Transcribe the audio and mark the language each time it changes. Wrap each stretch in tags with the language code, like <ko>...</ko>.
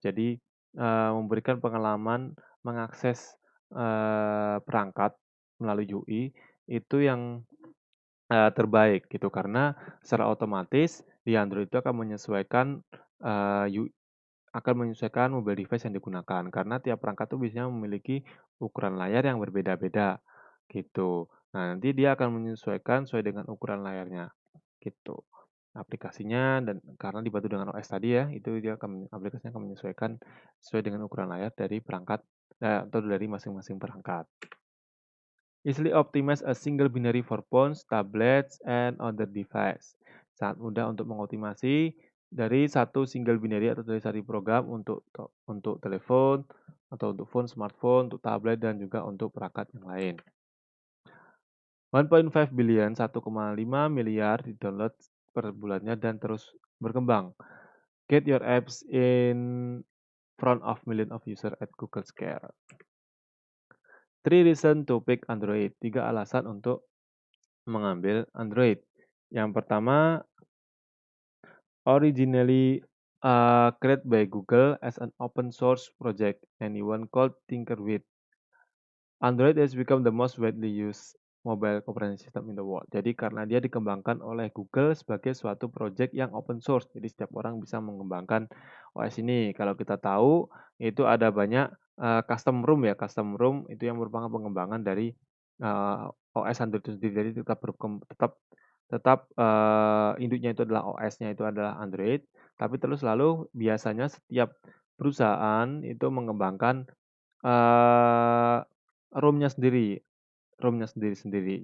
<id>Jadi, memberikan pengalaman mengakses, perangkat melalui UI itu yang terbaik gitu, karena secara otomatis di Android itu akan menyesuaikan, eee, yu akan menyesuaikan mobile device yang digunakan, karena tiap perangkat tuh biasanya memiliki ukuran layar yang berbeda-beda, gitu. Nah, nanti dia akan menyesuaikan sesuai dengan ukuran layarnya, gitu. Aplikasinya dan karena dibantu dengan OS tadi ya, itu dia aplikasinya akan menyesuaikan sesuai dengan ukuran layar dari perangkat, atau dari masing-masing perangkat.</id> <en>Easily optimize a single binary for phones, tablets, and other device.</en> <id>Sangat mudah untuk mengoptimasi dari satu single binary atau dari satu program untuk telepon atau untuk phone, smartphone, untuk tablet dan juga untuk perangkat yang lain.</id> <en>1.5 billion,</en> <id>1,5 miliar di-download per bulannya dan terus berkembang.</id> <en>Get your apps in front of million of user at Google Scale. 3 reason to pick Android.</en> <id>3 alasan untuk mengambil Android. Yang pertama,</id> <en>originally created by Google as an open source project, anyone could tinker with. Android has become the most widely used mobile operating system in the world.</en> <id>Jadi karena dia dikembangkan oleh Google sebagai suatu project yang open source. Jadi setiap orang bisa mengembangkan OS ini. Kalau kita tahu itu ada banyak custom ROM ya. Custom ROM itu yang merupakan pengembangan dari OS Android itu sendiri. Jadi tetap, induknya itu adalah OS-nya itu adalah Android, tapi terus lalu biasanya setiap perusahaan itu mengembangkan, eee, ROM-nya sendiri-sendiri.</id>